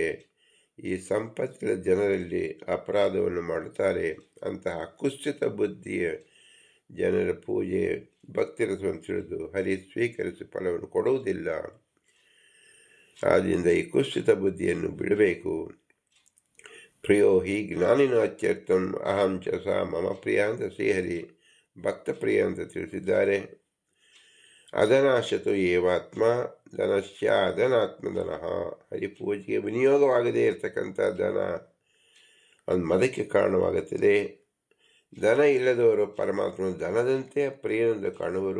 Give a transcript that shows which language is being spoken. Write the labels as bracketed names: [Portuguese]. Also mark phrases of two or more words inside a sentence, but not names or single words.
[Kannada] ಈ ಸಂಪತ್ತಿನ ಜನರಲ್ಲಿ ಅಪರಾಧವನ್ನು ಮಾಡುತ್ತಾರೆ. ಅಂತಹ ಕುಸಿತ ಬುದ್ಧಿಯ ಜನರ ಪೂಜೆ ಭಕ್ತಿರಸವನ್ನು ತಿಳಿದು ಹರಿ ಸ್ವೀಕರಿಸಿ ಫಲವನ್ನು ಕೊಡುವುದಿಲ್ಲ. ಆದ್ದರಿಂದ ಈ ಕುಸಿತ ಬುದ್ಧಿಯನ್ನು ಬಿಡಬೇಕು. [Sanskrit] ಪ್ರಿಯೋ ಹಿ ಜ್ಞಾನಿನ ಅತ್ಯರ್ಥಂ ಅಹಂ ಚ ಸ ಮಮ ಪ್ರಿಯ [Kannada] ಅಂತ ಶ್ರೀಹರಿ ಭಕ್ತ ಪ್ರಿಯ ಅಂತ ತಿಳಿಸಿದ್ದಾರೆ. [Sanskrit] ಅದನಾಶತು ಏವಾತ್ಮ ಧನಶ್ಯ ಅದನಾತ್ಮಧನಃ. [Kannada] ಹರಿಪೂಜೆಗೆ ವಿನಿಯೋಗವಾಗದೇ ಇರತಕ್ಕಂಥ ಧನ ಒಂದು ಮದಕ್ಕೆ ಕಾರಣವಾಗುತ್ತದೆ. ಧನ ಇಲ್ಲದವರು ಪರಮಾತ್ಮನ ಧನದಂತೆ ಪ್ರಿಯನೆಂದು ಕಾಣುವರು.